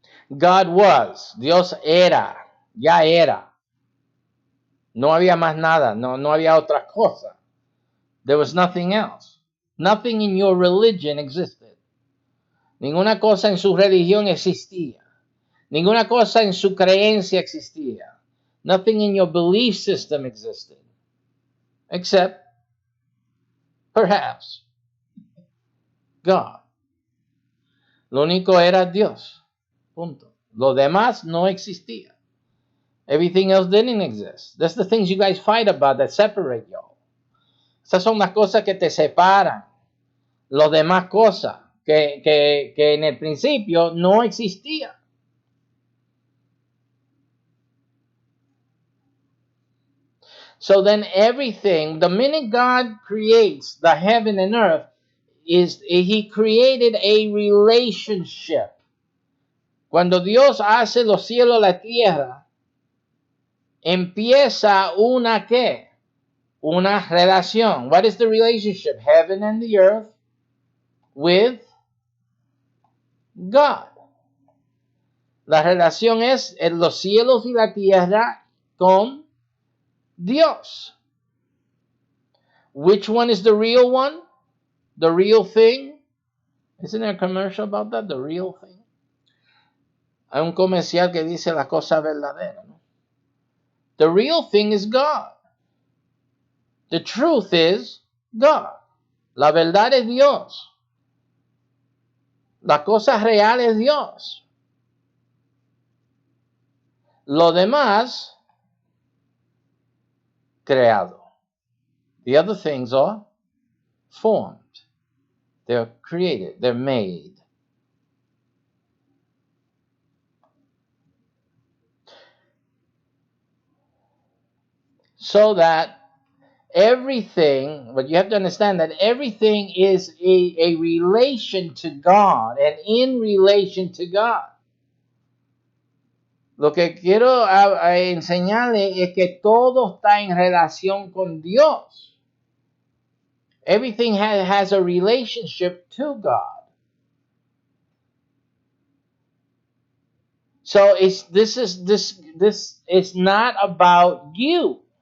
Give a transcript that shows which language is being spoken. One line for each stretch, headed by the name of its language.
English: God was.
Spanish: Dios era. Ya era. No había más nada. No había otra cosa.
English: There was nothing else. Nothing in your religion existed.
Spanish: Ninguna cosa en su religión existía. Ninguna cosa en su creencia existía.
English: Nothing in your belief system existed. Except, perhaps, God.
Spanish: Lo único era Dios. Punto. Lo demás no existía.
English: Everything else didn't exist. That's the things you guys fight about that separate y'all.
Spanish: Esas son las cosas que te separan. Lo demás cosas que en el principio no existía.
English: So then everything, the minute God creates the heaven and earth, He created a relationship.
Spanish: Cuando Dios hace los cielos, la tierra, empieza una ¿qué? Una relación.
English: What is the relationship? Heaven and the earth with God.
Spanish: La relación es en los cielos y la tierra con Dios.
English: Which one is the real one? The real thing? Isn't there a commercial about that? The real thing.
Spanish: Hay un comercial que dice la cosa verdadera, ¿no?
English: The real thing is God. The truth is God.
Spanish: La verdad es Dios. La cosa real es Dios. Lo demás, creado.
English: The other things are formed. They're created. They're made. So that everything, but you have to understand that everything is a relation to God and in relation to God.
Spanish: Lo que quiero a enseñarle es que todo está en relación con Dios.
English: Everything has a relationship to God. So this is not about you.